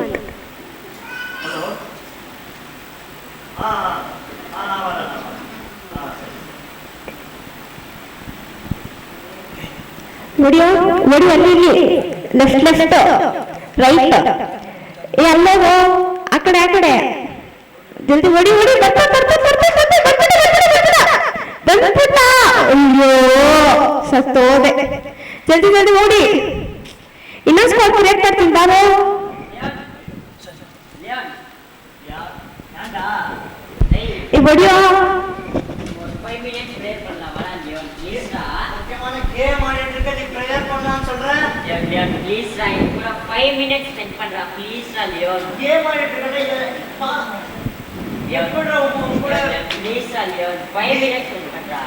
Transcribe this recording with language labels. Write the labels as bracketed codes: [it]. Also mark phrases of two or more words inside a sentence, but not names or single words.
[kn] ನೋಡಿಯೋ ಅಲ್ಲಿ [en] left right, [kn] ಎಲ್ಲವೋ ಆ ಕಡೆ ಜಲ್ದಿ ಓಡಿ ಬಂದ್ಬಿಟ್ಟ. ಅಯ್ಯೋ ಸತ್ತೋದೆ, ಜಲ್ದಿ ಓಡಿ. ಇನ್ನೊಂದು [en] spot create [kn] ಮಾಡ್ತೀನಿ ಬಾರೋ. ಹೊಡಿಯೋ [ta] ப்ளீஸ் ரா, எனக்கு கூட 5 [en] minutes spend [ta] பண்றா ப்ளீஸ் ரா லியோன். கேம் ஆடிட்டு இருக்கடா எப்படா கூட ப்ளீஸ் ரா லியோன் 5 [en] minutes spend [ta] பண்றா.